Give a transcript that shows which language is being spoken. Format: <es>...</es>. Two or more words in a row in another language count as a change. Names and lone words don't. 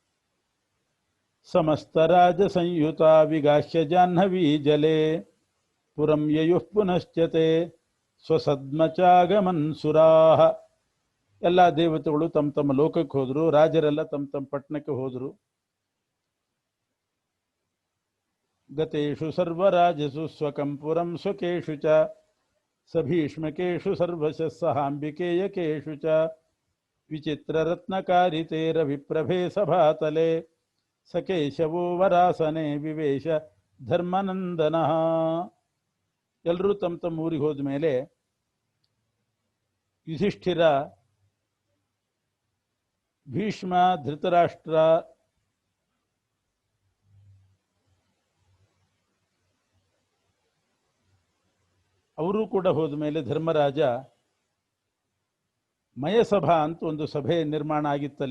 <sa>ಸಮಸ್ತ ರಾಜ ಸಂಯುತ ವಿಗಾಹ್ಯ ಜಾಹ್ನವೀ ಜಲೆ ಪುರಂ ಯಯುಃ ಪುನಶ್ಚತೆ ಸ್ವಸದ್ಮಚಾಗಮನ್ ಸುರಾಹ.</sa> <kn>ಎಲ್ಲ ದೇವತೆಗಳು ತಮ್ಮ ತಮ್ಮ ಲೋಕಕ್ಕೆ ಹೋದರು, ರಾಜರೆಲ್ಲ ತಮ್ಮ ತಮ್ಮ ಪಟ್ಟಣಕ್ಕೆ ಹೋದರು.</kn> <sa>ಗತೇಷು ಸರ್ವರಾಜಸು ಸ್ವಕಂ ಪುರಂ ಸ್ವಕೇಷು ಚ ಸಭೀಷ್ಮಕೇಷು ಸರ್ವಶಃ ಸಹಾಂಬಿಕೇಯಕೇಷು ಚ ವಿಚಿತ್ರರತ್ನಕಾರಿತೇರ ವಿಪ್ರಭೆ ಸಭಾತಲೆ ಸಕೇಶವೋ ವರಾಸನೆ ವಿವೇಶ ಧರ್ಮನಂದನ.</sa> <kn>ಎಲ್ಲರೂ ತಮ್ಮ ತಮ್ಮ ಊರಿಗೆ ಹೋದ ಮೇಲೆ ಯುಧಿಷ್ಠಿರ, ಭೀಷ್ಮ, ಧೃತರಾಷ್ಟ್ರ, ಅವರೂ ಕೂಡ ಹೋದ ಮೇಲೆ ಧರ್ಮರಾಜ ಮಯಸಭಾ ಅಂತ ಒಂದು ಸಭೆ ನಿರ್ಮಾಣ ಆಗಿತ್ತಲ್ಲಿ.</kn>